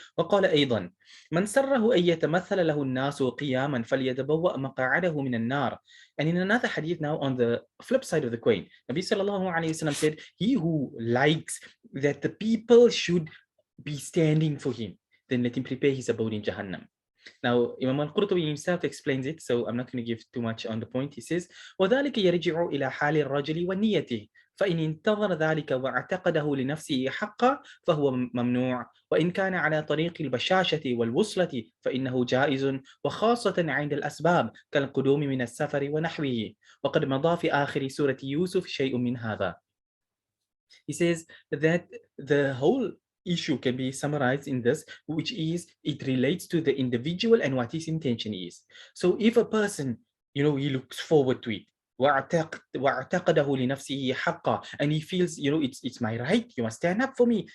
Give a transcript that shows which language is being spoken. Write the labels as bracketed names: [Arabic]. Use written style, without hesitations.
[Arabic] وقال أيضا من سره أن يتمثل له الناس قياما فليتبوأ مقاعده من النار. [English] And in another hadith now, on the flip side of the coin, Nabi sallallahu alayhi wasallam said, he who likes that the people should be standing for him, then let him prepare his abode in Jahannam. Now, Imam Al-Qurtubi himself explains it, so I'm not going to give too much on the point. He says, [Arabic] وَذَلِكَ يَرْجِعُ إِلَى حَالِ الرَّجُلِ وَنِيَّتِهِ فإن انتظر ذلك واعتقده لنفسه حقا فهو ممنوع وإن كان على طريق البشاشة والوصلة فإنه جائز وخاصة عند الأسباب كالقدوم من السفر ونحوه وقد مضى في آخر سورة يوسف شيء من هذا. [English] He says that the whole issue can be summarized in this, which is it relates to the individual and what his intention is. So if a person, he looks forward to it, [Arabic] وَاعْتَقَدَهُ لِنَفْسِهِ حَقًّا, [English] and he feels, it's my right, you must stand up for me.